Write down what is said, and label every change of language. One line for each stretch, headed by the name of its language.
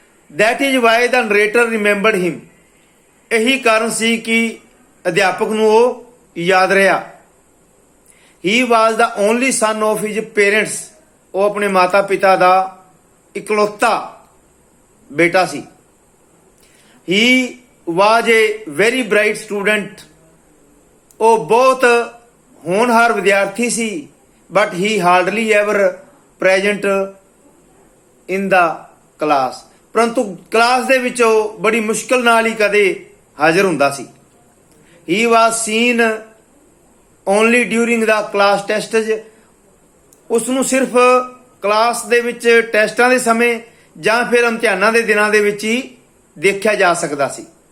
English: That is why the narrator remembered him,
Punjabi: ਇਹੀ ਕਾਰਨ ਸੀ ਕਿ ਅਧਿਆਪਕ ਨੂੰ ਉਹ ਯਾਦ ਰਿਹਾ।
English: He was the only son of his parents,
Punjabi: ਉਹ ਆਪਣੇ ਮਾਤਾ ਪਿਤਾ ਦਾ ਇਕਲੌਤਾ ਬੇਟਾ ਸੀ।
English: He was a very bright student,
Punjabi: ਉਹ ਬਹੁਤ ਹੋਣਹਾਰ ਵਿਦਿਆਰਥੀ ਸੀ।
English: But he hardly ever present in the class,
Punjabi: ਪਰੰਤੂ ਕਲਾਸ ਦੇ ਵਿੱਚ ਉਹ ਬੜੀ ਮੁਸ਼ਕਲ ਨਾਲ ਹੀ ਕਦੇ ਹਾਜ਼ਰ ਹੁੰਦਾ ਸੀ।
English: He was seen only during the class tests,
Punjabi: ਉਸ ਨੂੰ ਸਿਰਫ ਕਲਾਸ ਦੇ ਵਿੱਚ ਟੈਸਟਾਂ ਦੇ ਸਮੇਂ ਜਾਂ ਫਿਰ ਇਮਤਿਹਾਨਾਂ ਦੇ ਦਿਨਾਂ ਦੇ ਵਿੱਚ ਹੀ ਦੇਖਿਆ ਜਾ ਸਕਦਾ ਸੀ।